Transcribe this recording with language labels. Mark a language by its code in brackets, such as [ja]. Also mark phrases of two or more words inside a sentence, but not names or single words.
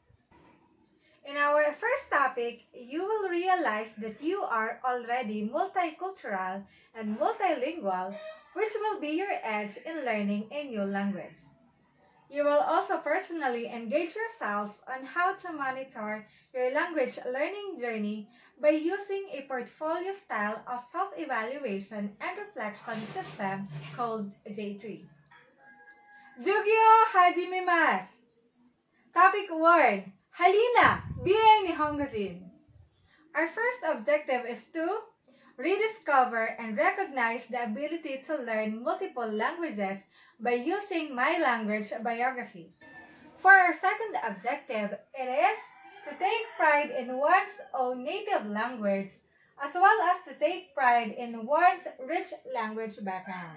[en] In our first topic, you will realize that you are already multicultural and multilingual, which will be your edge in learning a new language. You will also personally engage yourselves on how to monitor your language learning journey by using a portfolio style of self-evaluation and reflection system called J3. [ja] 授業始めます! [en] Topic 1. Halina! BA NihonGOjin! Our first objective is to rediscover and recognize the ability to learn multiple languages by using my language biography. For our second objective, it is to take pride in one's own native language as well as to take pride in one's rich language background.